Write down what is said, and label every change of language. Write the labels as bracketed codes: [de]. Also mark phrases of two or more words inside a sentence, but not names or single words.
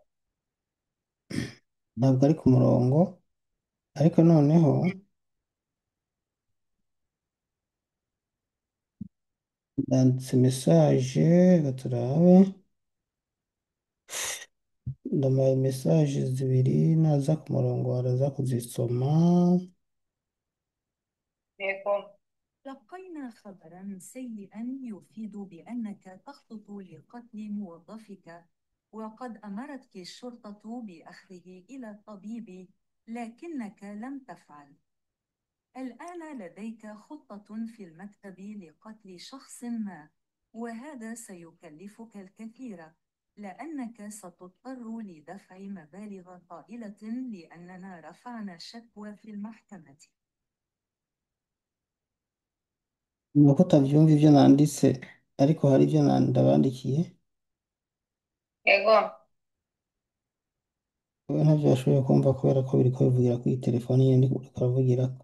[rn] Ntabwo ari ku murongo ariko noneho ndanditse message gaturabe ndamuhaye message zibiri naza ku murongo araza kuzisoma. Yego. [ar] لقينا خبرا سيئا يفيد بأنك تخطط لقتل موظفك، وقد أمرتك الشرطة بأخذه إلى الطبيب، لكنك لم تفعل. الآن لديك خطة في المكتب لقتل شخص ما، وهذا سيكلفك الكثير، لأنك ستضطر لدفع مبالغ طائلة لأننا رفعنا شكوى في المحكمة. [rn] Nuko utavyumva ivyo nanditse ariko hari ivyo ndabandikiye Yego. wewe ntavyo washoboye kumva kubera ko biriko bivugira kuri telefone nyene uriko uravugirako.